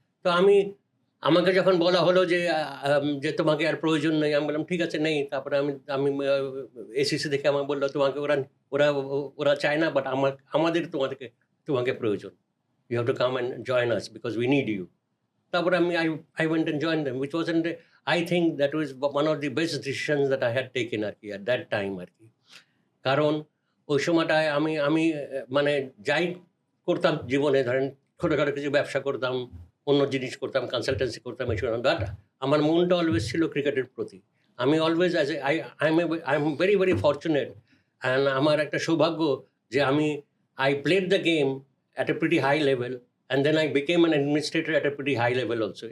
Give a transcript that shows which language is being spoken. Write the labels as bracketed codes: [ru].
[bn] তো আমাকে যখন বলা হলো যে তোমাকে আর প্রয়োজন নেই, আমি বললাম ঠিক আছে, নেই। তারপরে আমি এসিসি দেখে আমাকে বললো তোমাকে ওরা চায় না, বাট আমাদের তোমাকে প্রয়োজন, [en] You have to come and join us because we need you. [bn] তারপরে [en] I went and joined them, which wasn't, I think that was one of the best decisions that I had taken আর কি, at that time আর কি। [bn] কারণ ওই সময়টায় আমি মানে যাই করতাম জীবনে, ধরেন ছোটোখাটো কিছু ব্যবসা করতাম, অন্য জিনিস করতাম, কনসালটেন্সি করতাম, এইসব, বাট আমার মনটা অলওয়েজ ছিল ক্রিকেটের প্রতি। [en] আমি always I am very very fortunate, [bn] and আমার একটা সৌভাগ্য যে [en] I played the game at a pretty high level, and then I became an administrator at a pretty high level also.